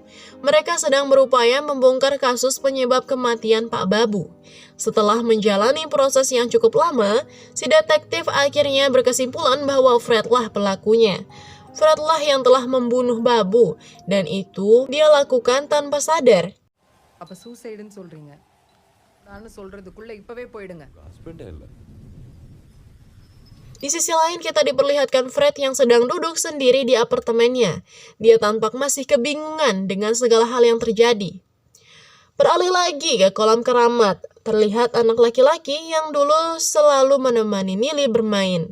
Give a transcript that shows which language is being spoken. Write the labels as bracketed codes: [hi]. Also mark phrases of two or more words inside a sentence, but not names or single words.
[id] Mereka sedang berupaya membongkar kasus penyebab kematian Pak Babu. Setelah menjalani proses yang cukup lama, si detektif akhirnya berkesimpulan bahwa Fred lah pelakunya. Fred lah yang telah membunuh Babu, dan itu dia lakukan tanpa sadar. [ta] அப்ப சூசைடுன்னு சொல்றீங்க. நான் சொல்றதுக்குள்ள இப்பவே போயிடுங்க. [id] Di sisi lain kita diperlihatkan Fred yang sedang duduk sendiri di apartemennya. Dia tampak masih kebingungan dengan segala hal yang terjadi. Beralih lagi ke kolam keramat. Terlihat anak laki-laki yang dulu selalu menemani Nelly bermain.